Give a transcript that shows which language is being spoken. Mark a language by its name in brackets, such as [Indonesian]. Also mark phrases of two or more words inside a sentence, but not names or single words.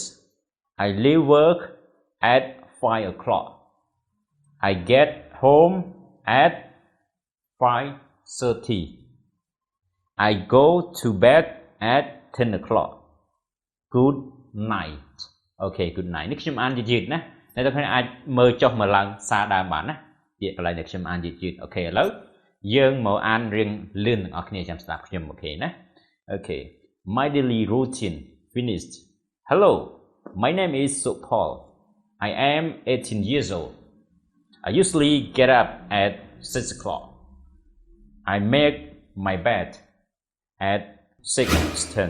[English] I leave work at 5 o'clock. I get home at 5:30. I go to bed at 10 o'clock. Good night. Okay, good night. [Khmer] នេះខ្ញុំអានយឺតណាអ្នកទាំងគ្នាអាចមើលចុះមើលឡើងសារដើមបានណាពាក្យកន្លែងដែលខ្ញុំអានយឺតអូខេឥឡូវយើងមកអានរៀងលឿនទាំងអស់គ្នាចាំស្ដាប់ខ្ញុំអូខេណាអូខេ [English] My daily routine finished. Hello, my name is Paul. I am 18 years old. I usually get up at 6 o'clock. I make my bed at 6:10.